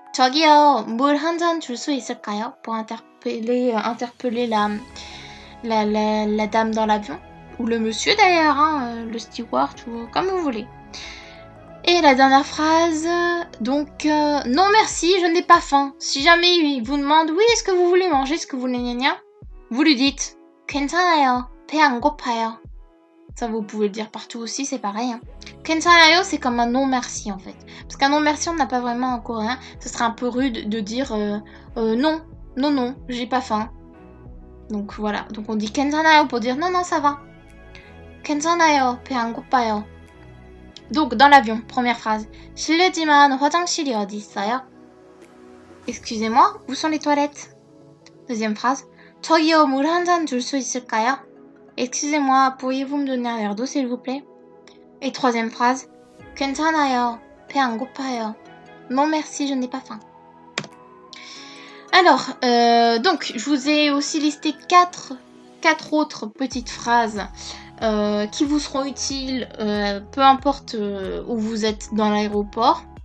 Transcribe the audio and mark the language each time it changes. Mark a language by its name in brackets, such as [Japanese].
[Korean] 저기요, 물 한 잔 줄 수 있을까요? [French] Pour interpeller la dame dans l'avion. Ou le monsieur d'ailleurs, hein, le steward, ou comme vous voulez. Et la dernière phrase, donc, non merci, je n'ai pas faim. Si jamais il vous demande, oui, est-ce que vous voulez manger, est-ce que vous voulez gna vous lui dites, [Korean] 괜찮아요, 배 안 고파요. [French] Ça, vous pouvez le dire partout aussi, c'est pareil. Hein. 괜찮아요, c'est comme un non merci en fait. Parce qu'un non merci, on n'a pas vraiment en coréen. Ce serait un peu rude de dire non, j'ai pas faim. Donc voilà, donc on dit 괜찮아요 pour dire non, ça va. [Korean] 괜찮아요, 배 안 고파요. [French] Donc dans l'avion, première phrase. [Korean] 실례지만 화장실이 어디 있어요? [French] Excusez-moi, où sont les toilettes? Deuxième phrase. [Korean] 저기요, 물 한 잔 줄 수 있을까요? [French] Excusez-moi, pourriez-vous me donner un verre d'eau, s'il vous plaît? Et troisième phrase. [Korean] 괜찮아요, 배 안 고파요. [French] Non merci, je n'ai pas faim. Alors, donc, je vous ai aussi listé quatre autres petites phrases qui vous seront utiles, peu importe où vous êtes dans l'aéroport.